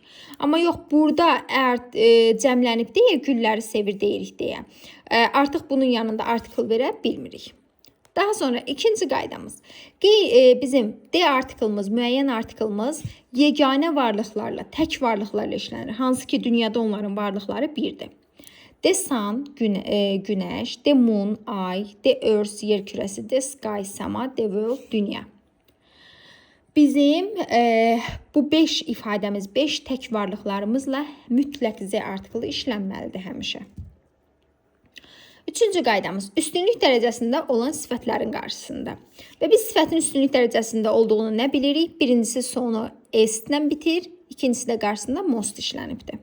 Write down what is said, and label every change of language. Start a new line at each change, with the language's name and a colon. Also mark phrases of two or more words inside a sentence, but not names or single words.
Azerbaijani: Amma yox, burada əgər cəmlənib deyə, gülləri sevir deyirik deyə. Artıq bunun yanında artikl verə bilmirik. Daha sonra ikinci qaydamız. Bizim D artiklımız, müəyyən artiklımız yeganə varlıqlarla, tək varlıqlarla işlənir. Hansı ki, dünyada onların varlıqları birdir.
English: The sun, günəş, the moon, ay, the earth,
Azerbaijani: yer kürəsi,
English: the sky, səma, the world,
Azerbaijani: dünya. Bizim bu 5 ifadəmiz, 5 tək varlıqlarımızla mütləq Z artiklı işlənməlidir həmişə. Üçüncü qaydamız, üstünlük dərəcəsində olan sifətlərin qarşısında. Və biz sifətin üstünlük dərəcəsində olduğunu nə bilirik? Birincisi sonu S-lə bitir, ikincisi də qarşısında most işlənibdir.